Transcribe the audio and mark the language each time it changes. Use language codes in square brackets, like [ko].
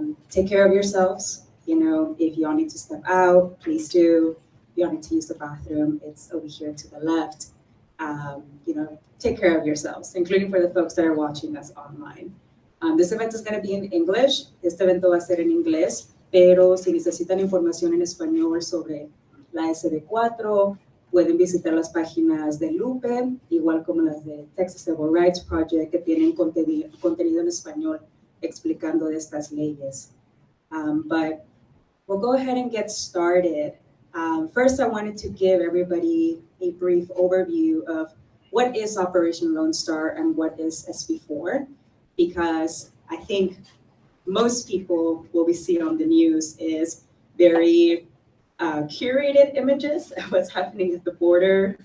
[en] Take care of yourselves. You know, if y'all need to step out, please do. If y'all need to use the bathroom, it's over here to the left. You know, take care of yourselves, including for the folks that are watching us online. This event is going to be in English. [es] Este evento va a ser en inglés, pero si necesitan información en español sobre la SB4, pueden visitar las páginas de LUPE, igual como las de Texas Civil Rights Project, que tienen contenido en español explicando de estas leyes. [en] But we'll go ahead and get started. First, I wanted to give everybody a brief overview of what is Operation Lone Star and what is SB4, because I think most people, what we see on the news is very curated images of what's happening at the border.